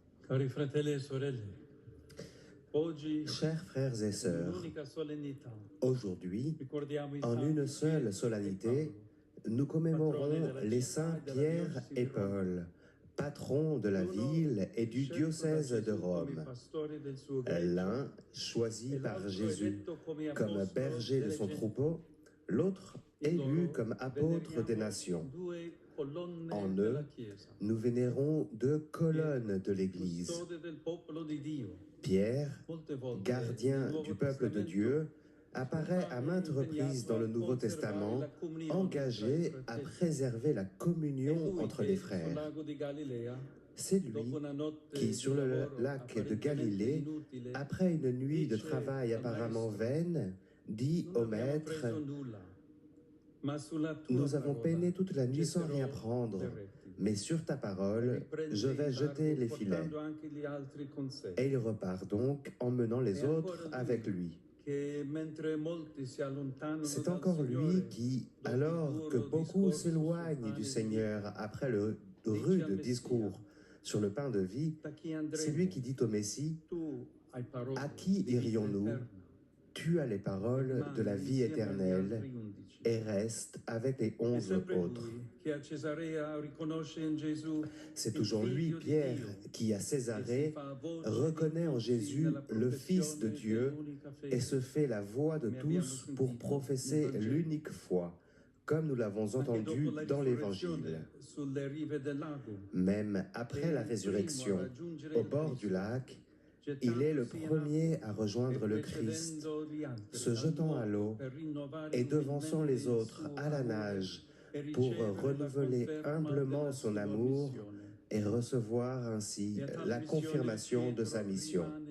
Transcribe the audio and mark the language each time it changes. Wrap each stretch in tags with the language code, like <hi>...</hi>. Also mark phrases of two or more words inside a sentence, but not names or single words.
<it>Cari fratelli e sorelle, oggi</it> <fr>Chers frères et</fr> <it>in</it> <fr>sœurs,</fr> <it>un'unica solennità</it> <fr>aujourd'hui,</fr> <it>ricordiamo i</it> <fr>en</fr> <it>santi</it> <fr>une seule</fr> <it>Pietro e</it> <fr>solennité,</fr> <it>Paolo,</it> <fr>nous</fr> <it>patroni</it> <fr>commémorons</fr> <it>della</it> <fr>les</fr> <it>città</it> <fr>saints</fr> <it>e della</it> <fr>Pierre</fr> <it>diocesi</it> <fr>et</fr> <it>di Roma.</it> <fr>Paul, patrons de la</fr> <it>L'uno</it> <fr>ville et du</fr> <it>scelto da</it> <fr>diocèse de</fr> <it>Gesù come</it> <fr>Rome.</fr> <it>pastore del suo gregge,</it> <fr>L'un choisi</fr> <it>e</it> <fr>par</fr> <it>l'altro</it> <fr>Jésus</fr> <it>eletto come</it> <fr>comme</fr> <it>apostolo</it> <fr>berger de</fr> <it>delle</it> <fr>son</fr> <it>genti.</it> <fr>troupeau, l'autre</fr> <it>In</it> <fr>élu</fr> <it>loro</it> <fr>comme apôtre des</fr> <it>veneriamo</it> <fr>nations.</fr> <it>due colonne</it> <fr>En</fr> <it>della</it> <fr>eux,</fr> <it>Chiesa.</it> <fr>nous vénérons deux colonnes</fr> <it>Pietro,</it> <fr>de l'Église.</fr> <it>custode del popolo di Dio.</it> <fr>Pierre,</fr> <it>Molte volte</it> <fr>gardien</fr> <it>nel Nuovo</it> <fr>du peuple de</fr> <it>Testamento</it> <fr>Dieu, apparaît à maintes</fr> <it>impegnato</it> <fr>reprises dans le</fr> <it>a</it> <fr>Nouveau</fr> <it>conservare la</it> <fr>Testament,</fr> <it>comunione tra i</it> <fr>engagé à</fr> <it>fratelli.</it> <fr>préserver la</fr> <it>È</it> <fr>communion</fr> <it>lui</it> <fr>entre les</fr> <it>che sul</it> <fr>frères.</fr> <it>lago di Galilea,</it> <fr>C'est</fr> <it>dopo</it> <fr>lui</fr> <it>una notte</it> <fr>qui,</fr> <it>di</it> <fr>sur le</fr> <it>lavoro</it> <fr>lac de</fr> <it>apparentemente</it> <fr>Galilée,</fr> <it>inutile,</it> <fr>après une nuit de</fr> <it>dice</it> <fr>travail</fr> <it>al</it> <fr>apparemment</fr> <it>maestro:</it> <fr>vaine, dit</fr> <it>Non</it> <fr>au</fr> <it>abbiamo</it> <fr>maître,</fr> <it>preso nulla, ma sulla tua</it> <fr>nous avons</fr> <it>parola</it> <fr>peiné toute la nuit sans rien</fr> <it>getterò</it> <fr>prendre,</fr> <it>le reti.</it> <fr>mais sur ta</fr> <it>E</it> <fr>parole,</fr> <it>riprende</it> <fr>je vais</fr> <it>in</it> <fr>jeter</fr> <it>largo,</it> <fr>les filets.</fr> <it>portando anche gli altri con sé.</it> <fr>Et il repart donc, emmenant les</fr> <it>È</it> <fr>autres</fr> <it>ancora</it> <fr>avec lui.</fr> <it>che mentre molti si allontanano</it> <fr>C'est</fr> <it>dal</it> <fr>encore lui</fr> <it>Signore,</it> <fr>qui,</fr> <it>dopo il</it> <fr>alors que</fr> <it>duro</it> <fr>beaucoup</fr> <it>discorso</it> <fr>s'éloignent</fr> <it>sul</it> <fr>du</fr> <it>pane</it> <fr>Seigneur</fr> <it>di vita,</it> <fr>après le</fr> <it>dice</it> <fr>rude</fr> <it>al Messia:</it> <fr>discours sur le pain de vie,</fr> <it>Da chi</it> <fr>c'est lui</fr> <it>andremo?</it> <fr>qui dit au Messie,</fr> <it>Tu hai parole</it> <fr>à qui</fr> <it>di vita</it> <fr>irions-nous?</fr> <it>eterna.</it> <fr>Tu as les paroles de la</fr> <it>Rimane</it> <fr>vie</fr> <it>insieme agli</it> <fr>éternelle</fr> <it>altri 11.</it> <fr>et reste avec les</fr> <it>È</it> <fr>11</fr> <it>sempre</it> <fr>autres.</fr> <it>lui che a Cesarea riconosce in Gesù</it> <fr>C'est</fr> <it>il</it> <fr>toujours lui,</fr> <it>figlio di</it> <fr>Pierre,</fr> <it>Dio,</it> <fr>qui à</fr> <it>e si</it> <fr>Césarée</fr> <it>fa voce</it> <fr>reconnaît en</fr> <it>di tutti</it> <fr>Jésus</fr> <it>nella</it> <fr>le Fils de</fr> <it>professione</it> <fr>Dieu</fr> <it>dell'unica</it> <fr>et</fr> <it>fede.</it> <fr>se fait la voix de</fr> <it>Come abbiamo</it> <fr>tous pour</fr> <it>sentito</it> <fr>professer</fr> <it>nel Vangelo.</it> <fr>l'unique foi, comme nous l'avons</fr> <it>Anche</it> <fr>entendu</fr> <it>dopo la</it> <fr>dans l'Évangile.</fr> <it>risurrezione sulle rive del lago,</it> <fr>Même après la résurrection, au bord du lac, il est le premier à rejoindre le Christ, se jetant à l'eau et devançant les autres à la nage pour renouveler humblement son amour et recevoir ainsi la confirmation de sa mission.</fr>